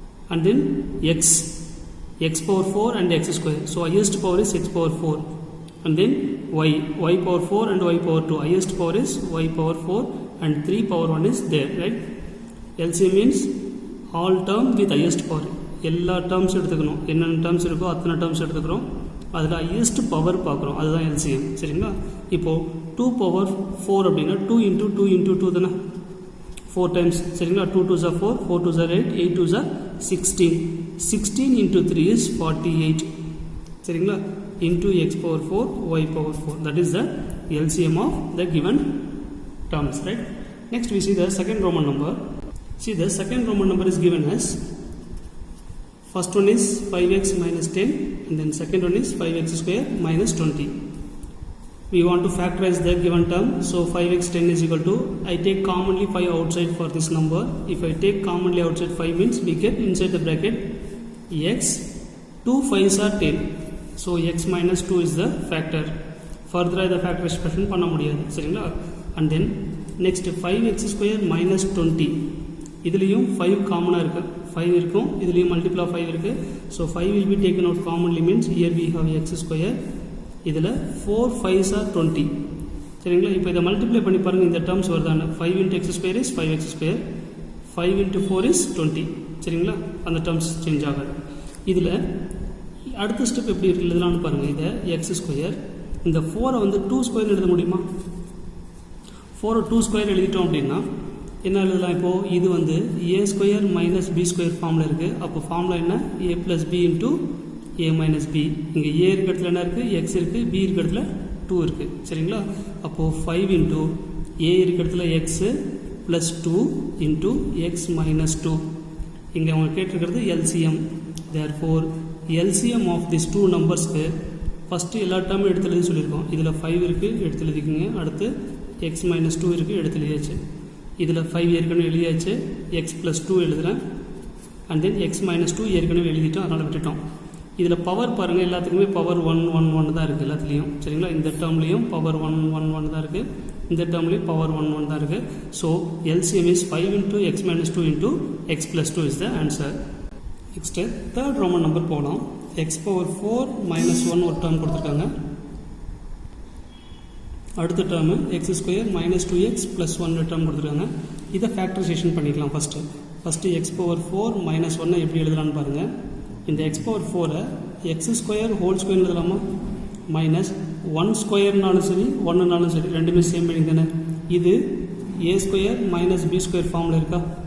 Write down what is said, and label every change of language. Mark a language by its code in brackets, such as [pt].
[en] And then x power 4 and x square. So highest power is x power 4. And then y power 4 and y power 2. Highest power is y power 4 and 3 power 1 is there, right? LCM means all term with highest power. [ta] எல்லா terms எடுத்துக்கணும், என்னென்ன terms இருக்கோ அத்தனை terms எடுத்துக்கிறோம். அதில் highest power பார்க்குறோம், அதுதான் LCM. சரிங்களா? இப்போது 2 பவர் 4 அப்படின்னா 2 இன்ட்டு 2 இன்ட்டு 2 தானே, 4 டைம்ஸ். [en] சரிங்களா? 2 2s are 4, 4 2s are 8, 8 2s are 16. 16 into 3 is 48. சரிங்களா? Into x power 4, y power 4. That is the LCM of the given terms, right? Next we see the second Roman number. See, the second Roman number is given as, first one is 5x minus 10 and then second one is 5x square minus 20. We want to factorize the given term. So 5x 10 is equal to, I take commonly 5 outside for this number. If I take commonly outside 5 means we get inside the bracket x, 2 5s are 10. So x minus 2 is the factor. Further the factorization [ta] பண்ண முடியாது. [en] சரிங்களா? And then next 5x square minus 20. [ta] இதுலயும் 5 காமனா இருக்கு, 5 இருக்கும், இதுலயும் multiple of 5 இருக்கு. [en] So 5 will be taken out commonly means here we have x square. இதில் 4 5s are 20. சரிங்களா? [ta] இப்போ இதை மல்டிப்ளை பண்ணி பாருங்கள், இந்த டேர்ம்ஸ் வருதான்னு. [en] 5 into x square is 5x square, 5 into 4 is 20. [ta] சரிங்களா? அந்த டேர்ம்ஸ் சேஞ்ச் ஆகாது. இதில் அடுத்த ஸ்டெப் எப்படி எழுதலாம்னு பாருங்கள். இதை x ஸ்கொயர், இந்த 4 வந்து 2 ஸ்கொயர் எழுத முடியுமா? 4 2 ஸ்கொயர் எழுதிட்டோம் அப்படின்னா என்ன எழுதலாம்? இப்போது இது வந்து a square minus b square ஃபார்மில் இருக்குது. அப்போ ஃபார்முலா என்ன? a plus b into a minus b. இங்கே a இருக்க இடத்துல என்ன இருக்குது? x இருக்குது, b இருக்க இடத்துல 2 இருக்குது. சரிங்களா? அப்போது 5 இன்ட்டு a இருக்க இடத்துல x plus 2 into x minus 2. இங்கே அவங்க கேட்டிருக்கிறது LCM. Therefore LCM of this 2 நம்பர்ஸ்க்கு first எல்லா டேர்மும் எடுத்து எழுதி சொல்லியிருக்கோம். இதில் 5 இருக்குது, எடுத்து எழுதிக்குங்க. அடுத்து x மைனஸ் 2 இருக்குது, எடுத்து எழுதியாச்சு. இதில் 5 ஏற்கனவே எழுதியாச்சு, x ப்ளஸ் 2 எழுதுகிறேன். அண்ட் தென் x மைனஸ் 2 ஏற்கனவே எழுதிட்டோம், அதனால் விட்டுட்டோம். இதில் பவர் பாருங்கள், எல்லாத்துக்குமே பவர் 1 1 1 தான் இருக்குது எல்லாத்துலேயும். சரிங்களா? இந்த டேர்ம்லேயும் பவர் 1 1 1 தான் இருக்குது, இந்த டேர்ம்லேயும் பவர் 1 1 தான் இருக்குது. [en] So LCM is 5 into x minus 2 into x plus 2 is the answer. [ta] Next third Roman number போகலாம். x பவர் 4 minus 1 ஒரு டேர்ம் கொடுத்துருக்காங்க. அடுத்த term X square minus 2x plus 1 term கொடுத்துருக்காங்க. இதை ஃபேக்டரைசேஷன் பண்ணிக்கலாம். ஃபஸ்ட்டு எக்ஸ் பவர் 4 மைனஸ் 1 எப்படி எழுதலான்னு பாருங்கள். இந்த X power 4 X square whole square எழுதலாமா? மைனஸ் 1 ஸ்கொயர்னாலும் சரி 1னாலும் சரி ரெண்டுமே சேம் மீனிங் தானே. இது a square minus b square ஃபார்மில் இருக்கா?